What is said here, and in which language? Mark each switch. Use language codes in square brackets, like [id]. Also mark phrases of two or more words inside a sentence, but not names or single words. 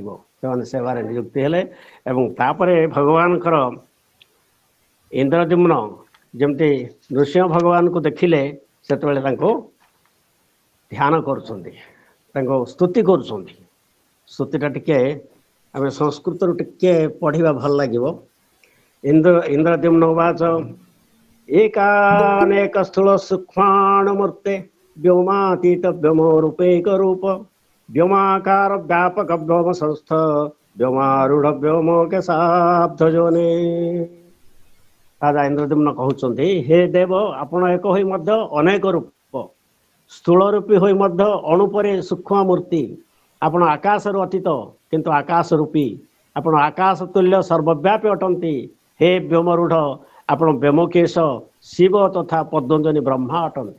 [or] ସେମାନେ ସେବାରେ ନିଯୁକ୍ତି ହେଲେ ଏବଂ ତାପରେ ଭଗବାନଙ୍କର ଇନ୍ଦ୍ରଦ୍ୟୁମ୍ନ ଯେମିତି ନୃସିଂହ ଭଗବାନଙ୍କୁ ଦେଖିଲେ, ସେତେବେଳେ ତାଙ୍କୁ ଧ୍ୟାନ କରୁଛନ୍ତି, ତାଙ୍କୁ ସ୍ତୁତି କରୁଛନ୍ତି। ସ୍ତୁତିଟା ଟିକେ ଆମେ ସଂସ୍କୃତରୁ ଟିକେ ପଢ଼ିବା ଭଲ ଲାଗିବ। [sa] ଇନ୍ଦ୍ରଦ୍ୟୁମ୍ନ ଉବାଚ ଏକାନେକ ସ୍ଥୂଳ ସୂକ୍ଷ୍ମାଣ ମୂର୍ତ୍ତେ व्योमातीत व्योमो रूपैक रूप व्योमाकार व्यापक व्योम संस्थ व्योमारूढ़ व्योमो के साब्ध जोने। [or] ରାଜା ଇନ୍ଦ୍ରଦ୍ୟୁମ୍ନ କହୁଛନ୍ତି, ହେ ଦେବ ଆପଣ ଏକ ହୋଇ ମଧ୍ୟ ଅନେକ ରୂପ, ସ୍ଥୂଳ ରୂପୀ ହୋଇ ମଧ୍ୟ ଅଣୁ ପରି ସୂକ୍ଷ୍ମ ମୂର୍ତ୍ତି, ଆପଣ ଆକାଶରୁ ଅତୀତ କିନ୍ତୁ ଆକାଶ ରୂପୀ, ଆପଣ ଆକାଶ ତୁଲ୍ୟ ସର୍ବବ୍ୟାପୀ ଅଟନ୍ତି। ହେ ବ୍ୟୋମରୂଢ଼ ଆପଣ ବ୍ୟୋମକେଶ ଶିବ ତଥା ପଦ୍ମଜନୀ ବ୍ରହ୍ମା ଅଟନ୍ତି।